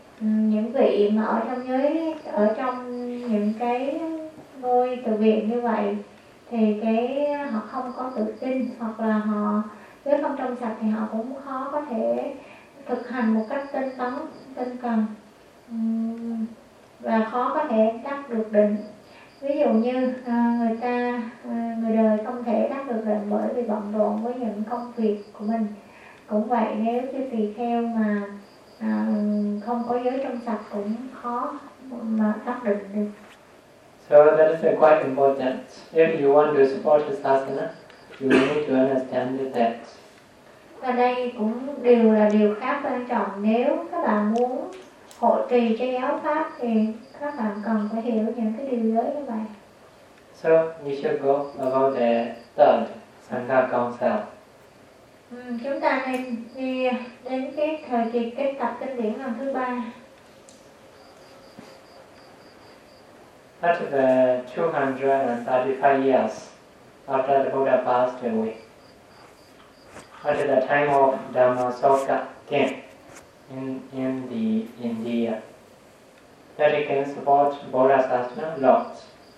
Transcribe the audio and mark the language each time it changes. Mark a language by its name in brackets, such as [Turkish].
[Vietnamese] những vị mà ở trong những cái ngôi từ viện như vậy thì cái họ không có tự tin, hoặc là họ nếu không trong sạch thì họ cũng khó có thể thực hành một cách tinh tấn tinh cần và khó có thể đắc được định. Ví dụ như người ta người đời không thể đắc được định bởi vì bận rộn với những công việc của mình. Cũng vậy, nếu như tùy theo mà không có giới trong sạch cũng khó mà đắc định được. [English] So that is quite important. If you want to support the sasana, you need to understand the text. [Vietnamese] Và đây cũng đều là điều khá quan trọng. Nếu các bạn muốn hộ trì cho giáo pháp thì các bạn cần phải hiểu những cái điều giới như vậy. [English] So we should go about the third Sangha Council. [Vietnamese] Chúng ta nên đi đến cái thời kỳ kết tập kinh điển lần thứ ba. [English] At the 235 years after the Buddha passed away, at the time of Dhammasoka came in the India, that he can support Bodhisattva lots.